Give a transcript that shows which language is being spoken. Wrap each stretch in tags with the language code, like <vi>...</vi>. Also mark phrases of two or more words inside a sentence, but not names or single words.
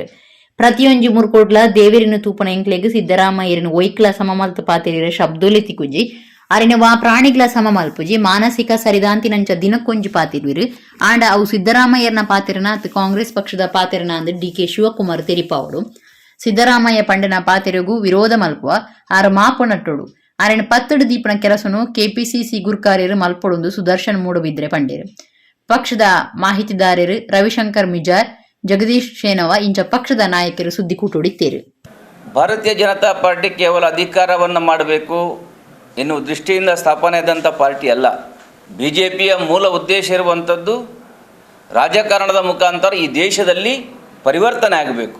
<tcy>ಪ್ರತಿಯೊಂಜಿ ಮುರ್ಕೋಡ್ಲ ದೇವೇರಿನ ತೂಪನ ಎಂಕ್ಲೆಗ್ ಸಿದ್ದರಾಮಯ್ಯರನ್ನು ಒಯ್ಕ್ಲ ಸಮಮಲ್ತ ಪಾತಿರಿರ ಶಬ್ದೋಲೆ ತಿಕ್ಕುಜಿ ಅರಿನವ ಪ್ರಾಣಿಗಳ ಸಮ ಮಲ್ಪುಜಿ ಮಾನಸಿಕ ಸರಿದಾಂತಿನಂಚ ದಿನಕ್ಕೊಂಜಿ ಪಾತಿರ್ವಿರು ಆಂಡ ಅವು ಸಿದ್ದರಾಮಯ್ಯರ್ನ ಪಾತಿರನ ಅತ್ತು ಕಾಂಗ್ರೆಸ್ ಪಕ್ಷದ ಪಾತಿರನ ಅಂದು ಡಿ.ಕೆ. ಶಿವಕುಮಾರ್ ತೆರಿಪಾವಡು ಸಿದ್ದರಾಮಯ್ಯ ಪಂಡನ ಪಾತಿರೆಗೂ ವಿರೋಧ ಮಲ್ಪುವ ಆರು ಮಾಪು ನಟ್ಟೋಡು ಆರೆನ 10 ದೀಪನ ಕೆಲಸನು ಕೆಪಿಸಿಸಿ ಗುರ್ಕಾರ್ಯರು ಮಲ್ಪೊಡೊಂದು ಸುದರ್ಶನ್ ಮೂಡಬಿದ್ರೆ ಪಂಡೇರು ಪಕ್ಷದ ಮಾಹಿತಿದಾರರು ರವಿಶಂಕರ್ ಮಿಜಾರ್ ಜಗದೀಶ್ ಶೇನವ ಇಂಚ ಪಕ್ಷದ ನಾಯಕರು ಸುದ್ದಿ ಕೂಟೊಡಿತ್ತೇರು.</tcy> <kn>ಭಾರತೀಯ ಜನತಾ ಪಾರ್ಟಿ ಕೇವಲ ಅಧಿಕಾರವನ್ನು ಮಾಡಬೇಕು ಎನ್ನುವ ದೃಷ್ಟಿಯಿಂದ ಸ್ಥಾಪನೆಯಾದಂಥ ಪಾರ್ಟಿ ಅಲ್ಲ. BJPಯ ಮೂಲ ಉದ್ದೇಶ ಇರುವಂಥದ್ದು ರಾಜಕಾರಣದ ಮುಖಾಂತರ ಈ ದೇಶದಲ್ಲಿ ಪರಿವರ್ತನೆ ಆಗಬೇಕು.</kn>